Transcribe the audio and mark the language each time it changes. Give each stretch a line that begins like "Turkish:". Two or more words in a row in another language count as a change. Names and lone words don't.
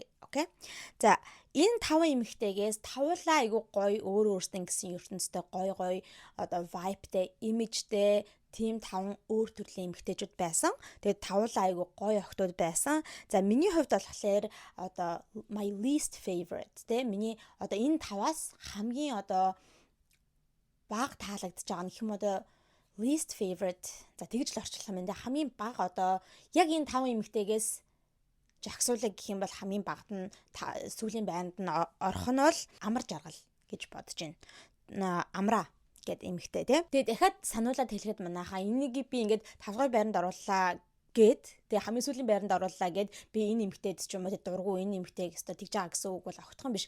Mongolian: Окей. За энэ 5 эмэгтэйгээс тавлаа айгу гоё өөрөөсөө гэсэн ертөнцтэй гоё одоо vibeтэй, имижтэй тийм 5 өөр төрлийн эмэгтэйчүүд байсан. Тэгээд тавлаа айгу гоё охтууд байсан. За миний хувьд болохоор одоо
English: my least favorite
Mongolian: тэ миний одоо энэ 5-аас хамгийн одоо бага таалагдж байгаа нэг юм одоо
English: least favorite.
Mongolian: За тэгж л орчлох юм энэ хамгийн бага одоо яг энэ 5 эмэгтэйгээс жагсуулаг гэх юм бол хамгийн багт нь сүүлийн байранд нь орох нь бол Амар Жаргал гэж бодож байна. Амраа гэд эмэгтэй тий. Тэгээд дахиад сануулаад хэлэхэд манайхаа энийг би ингээд 5-р байранд орууллаа гэд тэгээ хамгийн сүүлийн байранд орууллаа гэд би энэ эмэгтэйд ч юм уу дургу энэ эмэгтэйг өстой тэгж байгаа гэсэн үг бол огтхон биш.